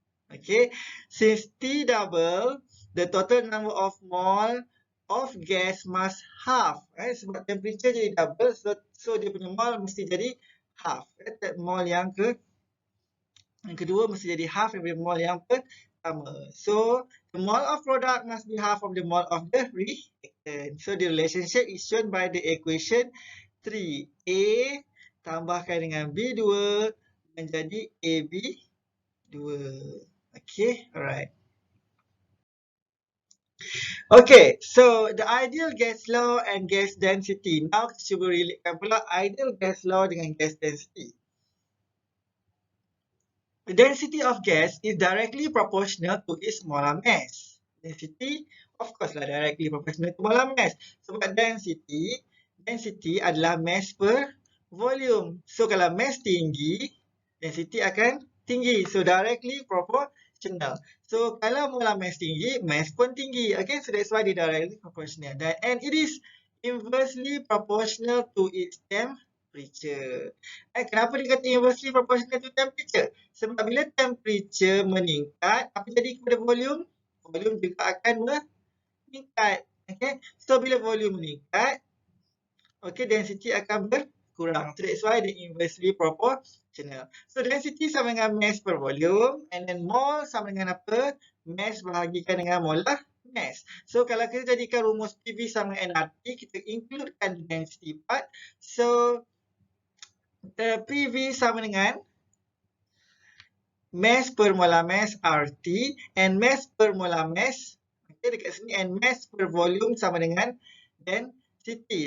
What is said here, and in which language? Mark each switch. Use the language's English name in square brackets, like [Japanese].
[English] Okay, since T double, the total number of mole of gas must half. [Malay] Sebab temperature jadi double, [English] so dia punya mole mesti jadi half. [Malay] Mole yang kedua mesti jadi half daripada mole yang pertama. [English] So, the mole of product must be half of the mole of the reactant. So, the relationship is shown by the equation 3A [Malay] tambahkan dengan [English] B2 menjadi AB2. Okay, alright. Okay, so the ideal gas law and gas density. Now, [Malay] kita cuba relatekan pula [English] ideal gas law dengan gas density. The density of gas is directly proportional to its molar mass. Density, of course lah, directly proportional to molar mass. [Malay] Sebab density adalah mass per volume. So, kalau mass tinggi, density akan tinggi. [English] So, directly proportional. So, [Malay] kalau molar mass tinggi, mass pun tinggi. [English] Okay, so that's why they directly proportional. And it is inversely proportional to its temperature. [Malay] Kenapa dia kata [English] inversely proportional to temperature? [Malay] Sebab bila temperature meningkat, apa jadi kepada volume? Volume juga akan meningkat. Okay. So, bila volume meningkat, okay, density akan berkurang. [English] So, that's why they inversely proportional. [Malay] So, density sama dengan mass per volume. And then mole sama dengan apa? Mass bahagikan dengan molar mass. So, kalau kita jadikan rumus PV sama nRT, kita includekan density part. [English] So, PV [Malay] sama dengan [English] mass per molar mass RT and mass per molar mass, okay, dekat sini, and mass per volume sama dengan density.